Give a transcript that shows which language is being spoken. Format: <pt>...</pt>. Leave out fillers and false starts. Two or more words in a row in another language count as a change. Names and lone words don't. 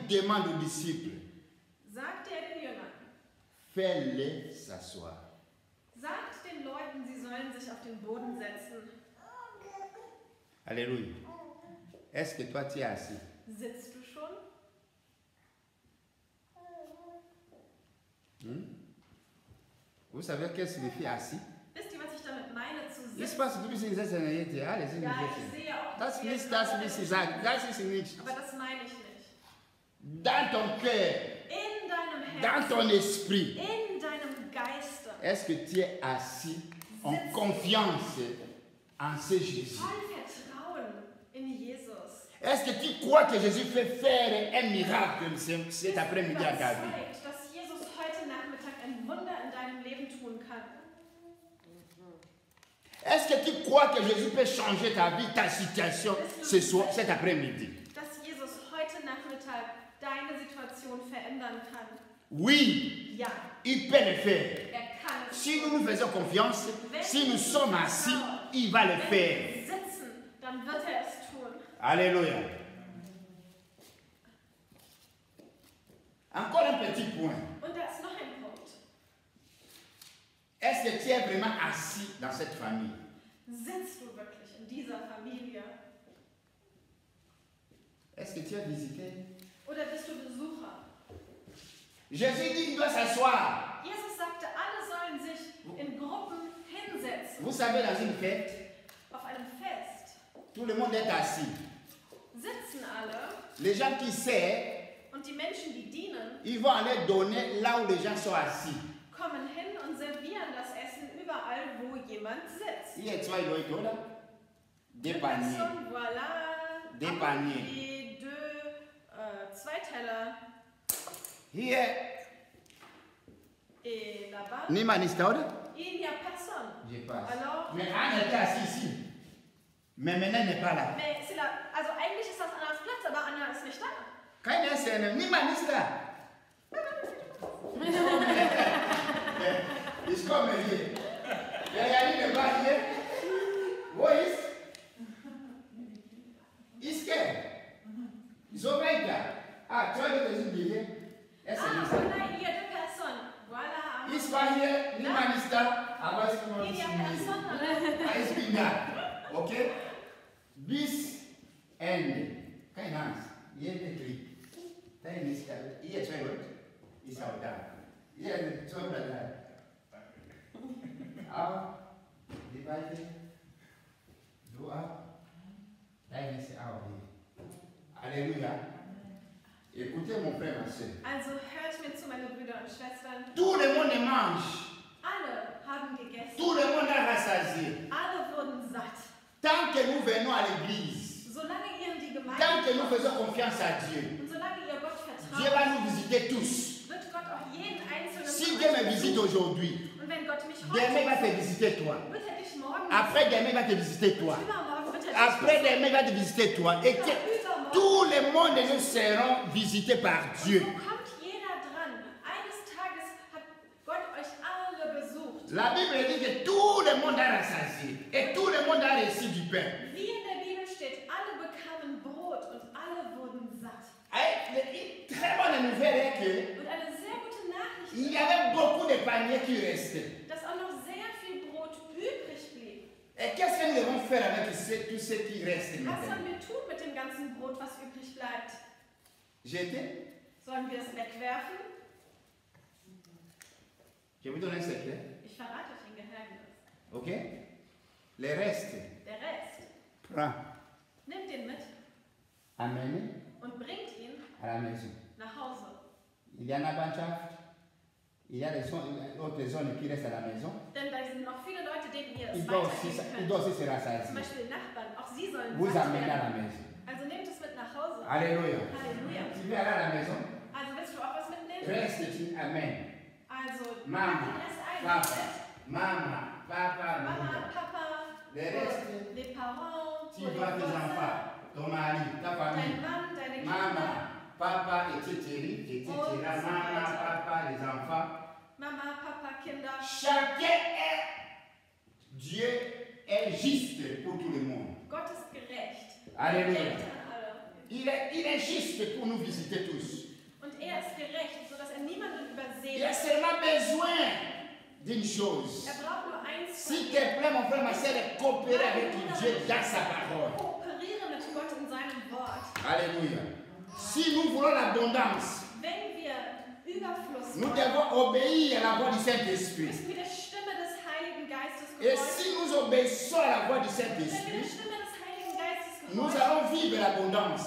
<fr>il demande aux disciples,</fr> <de>er den Jüngern,</de> <fr>fais-les s'asseoir.</fr> <de>sagt den Leuten, sie sollen sich auf den Boden setzen.</de> <fr>Alléluia. Est-ce que toi tu es assis?</fr> <de>Sitzt du schon?</de> <fr>Vous savez qu'est-ce que signifie assis?</fr> <de>Wisst ihr, was ich damit meine, zu</de> <fr>Je</fr> <de>sitzen?</de> <fr>pense que vous savez ça. Allez-y,</fr> <de>Ja, ich sehe auch, Das ihr ist gerade- das ist nicht. aber das meine ich nicht.</de> <fr>Dans ton cœur,</fr> <de>In deinem</de> <fr>dans</fr> <de>Herzen,</de> <fr>ton esprit,</fr> <de>in deinem Geiste,</de> <fr>est-ce que tu es assis en confiance en ce Jésus?</fr> <de>voll Vertrauen in Jesus.</de> <fr>Est-ce que tu crois que Jésus peut faire un miracle cet</fr> <de>Bist du</de> <fr>après-midi à ta vie?</fr> <de>überzeugt, dass Jesus heute Nachmittag ein Wunder in deinem Leben tun kann?</de> <fr>Est-ce que tu crois que Jésus peut changer ta vie, ta situation ce soir, cet après-midi?</fr> <de>Dass Jesus heute Nachmittag deine Situation verändern kann?</de> <fr>Oui,</fr> <de>Ja,</de> <fr>il peut le faire.</fr> <de>kann es.</de> <fr>Si nous nous faisons confiance, si nous sommes assis, il va le</fr> <de>Wenn</de> <fr>faire.</fr> <de>wir sitzen, dann wird er es tun.</de> <fr>Alléluia. Encore un petit point.</fr> <de>Und da ist noch ein Punkt.</de> <fr>Est-ce que tu es vraiment assis dans cette famille?</fr> <de>Sitzt du wirklich in dieser Familie?</de> <fr>Est-ce que tu as visité?</fr> <de>Oder bist du Besucher?</de> <fr>Jésus dit qu'il doit s'asseoir.</fr> <de>Jesus sagte, alle sollen sich in Gruppen hinsetzen.</de> <fr>Vous savez, dans une fête,</fr> <de>Auf einem Fest</de> <fr>tout le monde est assis.</fr> <de>sitzen alle</de> <fr>Les gens qui servent,</fr> <de>und die Menschen, die dienen,</de> <fr>ils vont aller donner là où les gens sont assis.</fr> <de>kommen hin und servieren das Essen überall, wo jemand sitzt.</de> <fr>Il y a trois Leute, là. Des Une paniers. personne, voilà. Des Un paniers. panier,</fr> <de>zwei Teller. Hier,</de> <fr>Et là-bas,</fr> <de>Niman ist da, oder?</de> <fr>il n'y a personne. Je passe. Alors, Mais Anne était assise ici. Mais maintenant, elle n'est pas là. mais c'est là,</fr> <de>also eigentlich ist das Annas Platz, aber Anna ist nicht da.</de> <fr>Quand elle est</fr> <de>Niman ist da. Ich komme hier. Der</de> <fr>n'est pas</fr> <de>hier. Wo ist? Ist er? So weiter.</de> <fr>Ah, tu as le deuxième billet. Ah, nein, il y a deux personnes. Voilà.</fr> <de>Il war hier, niemand ist da, aber es kommt</de> <fr>Il y a</fr> <de>nicht.</de> <fr>personne.</fr> <de>Ich bin da. Okay? Bis Ende. Keine Angst. Jeder kriegt. Dein ist da. Ihr zwei Leute ist auch da. Ihr zwei Leute. Aber die beiden, du auch. Dein ist auch hier.</de> <fr>Alléluia. Écoutez mon frère, ma soeur.</fr> <de>Also hört mir zu, meine Brüder und Schwestern.</de> <fr>Tout le monde mange.</fr> <de>Alle haben gegessen.</de> <fr>Tout le monde a rassasié.</fr> <de>Alle wurden satt.</de> <fr>Tant que nous venons à l'église,</fr> <de>Solange ihr in die Gemeinde</de> <fr>tant que nous</fr> <de>kommt</de> <fr>faisons confiance à Dieu,</fr> <de>und solange ihr Gott</de> <fr>Dieu va</fr> <de>vertraut,</de> <fr>nous visiter tous.</fr> <de>wird Gott auch jeden einzelnen</de> <fr>Si</fr> <de>von</de> <fr>Dieu</fr> <de>euch</de> <fr>me visite</fr> <de>besuchen.</de> <fr>aujourd'hui,</fr> <de>Und wenn Gott mich</de> <fr>demain va te</fr> <de>heute</de> <fr>visiter toi.</fr> <de>wird er dich morgen</de> <fr>Après demain va te visiter toi.</fr> <de>übermorgen wird er dich</de> <fr>Après demain va te visiter toi. Et que tout le monde nous serons visités par Dieu.</fr> <de>So kommt jeder dran. Eines Tages hat Gott euch alle besucht.</de> <fr>La Bible dit que tout le monde a rassasié et tout le monde a reçu du pain.</fr> <de>Wie in der Bibel steht, alle bekamen Brot und alle wurden satt.</de> <fr>Une très bonne nouvelle est que</fr> <de>Und eine sehr gute Nachricht</de> <fr>il y avait beaucoup de paniers qui restaient.</fr> <de>ist, dass auch noch sehr viel Brot übrig blieb.</de> <fr>Et qu'est-ce que nous devons faire avec tout ce qui reste</fr> <de>Was</de> <fr>maintenant?</fr> <de>sollen wir tun mit dem ganzen Brot, was übrig bleibt?</de> <fr>Jeter?</fr> <de>Sollen wir es wegwerfen?</de> <fr>Je vous donne un secret.</fr> <de>Ich verrate euch ein Geheimnis.</de> <fr>Ok? Les restes,</fr> <de>Der Rest,</de> <fr>prends,</fr> <de>nimmt den mit</de> <fr>amène</fr> <de>und bringt ihn</de> <fr>à la maison.</fr> <de>nach Hause.</de> <fr>Il y en a Banchaft, il y a d'autres zones qui restent à la maison.</fr> <de>Denn da sind noch viele Leute, denen ihr es</de> <fr>Il doit aussi,</fr> <de>weitergeben</de> <fr>il</fr> <de>könnt.</de> <fr>doit aussi se</fr> <de>Zum</de> <fr>rassasier.</fr> <de>Beispiel Nachbarn, auch sie sollen</de> <fr>Vous</fr> <de>satt</de> <fr>amenez à</fr> <de>werden.</de> <fr>la maison.</fr> <de>Also nehmt es mit nach Hause.</de> <fr>Alléluia.</fr> <de>Halleluja.</de> <fr>Tu veux aller à la maison?</fr> <de>Also willst du auch was mitnehmen?</de> <fr>Reste, tu amènes.</fr> <de>Also pack</de> <fr>Maman,</fr> <de>den Rest ein.</de> <fr>papa, maman, papa,</fr> <de>Mama,</de> <fr>maman.</fr> <de>Papa,</de> <fr>Le reste, les parents, tu pour les vois tes voisins, enfants, ton mari, ta</fr> <de>dein</de> <fr>famille.</fr> <de>Mann, deine Kinder,</de> <fr>Maman, papa, etc. Maman, papa, les enfants.</fr> <de>Mama, Papa, Kinder.</de> <fr>Chacun est. Dieu est juste pour tout le monde.</fr> <de>Gott ist gerecht.</de> <fr>Alléluia.</fr> <de>Er denkt an alle.</de> <fr>Il est juste pour nous visiter tous.</fr> <de>Und er ist gerecht, sodass er niemanden</de> <fr>d'une chose.</fr> <de>braucht nur eins von</de> <fr>S'il</fr> <de>dir.</de> <fr>te plaît, mon frère, ma soeur, de coopérer avec Dieu dans sa parole.</fr> <de>Kooperiere mit Gott in seinem Wort.</de> <fr>Alléluia. Si nous voulons l'abondance,</fr> <de>Wenn wir Überfluss</de> <fr>nous</fr> <de>wollen,</de> <fr>devons obéir à la voix du Saint-Esprit.</fr> <de>müssen wir der Stimme des Heiligen Geistes</de> <fr>Et</fr> <de>gehorchen.</de> <fr>si nous obéissons à la voix du</fr> <de>Wenn wir der</de> <fr>Saint-Esprit,</fr> <de>Stimme des Heiligen Geistes</de> <fr>nous</fr> <de>gehorchen,</de> <fr>allons vivre l'abondance.</fr>